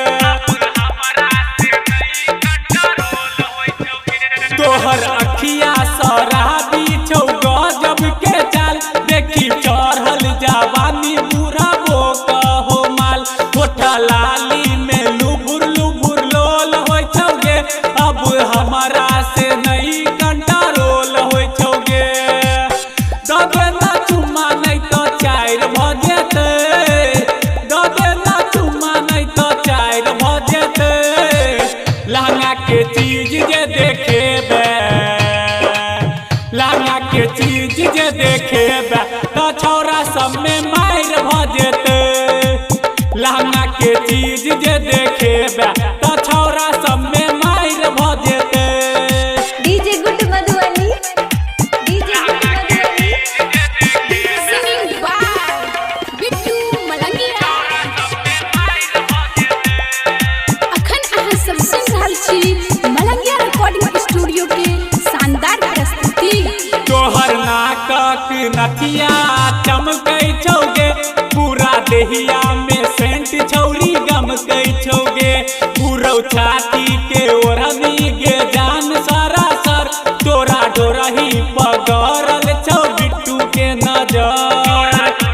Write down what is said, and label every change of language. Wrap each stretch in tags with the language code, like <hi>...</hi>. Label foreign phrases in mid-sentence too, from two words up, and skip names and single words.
<mai>तोहर अखिया शराबी छौ गजब के चाल, देखी चढ़ल जवानी बूढ़ा कहो माल, होठा लाली में लुबुर लुबुर लोल होय छौगे, अब हमरा से नहीं कंट्रोल होय छौगे, दबे ना चुम्मा नहीं तो चार भ जेतै, दबे ना चुम्मा नहीं तो चार भ जेतै, लहंगा के चीज जे देखेबे, लहंगा के चीज जे देखेबे तो छौरा सब में मार भ जेतै, लहंगा के चीज जे देखेबे तो छौरा सब में मार भ जेतै। डीजे गुड्डू मधुबनी, डीजे गुड्डू मधुबनी।</mai> <en>singing by बिट्टू मलंगिया।</en> <mai>अखन अहाँ सब सुनि रहल छी मलंगिया रिकॉर्डिंग स्टूडियो के शानदार प्रस्तुति। तोहर नाकक नथिया चमकै छौगे, पूरा देहिया में सेंट छौरी गमकै छौगे, पूरौ छाती के ओढ़नी गे जान सरासर, तोरा डोरही पगड़ल छौ बिट्टू के नजर,</mai>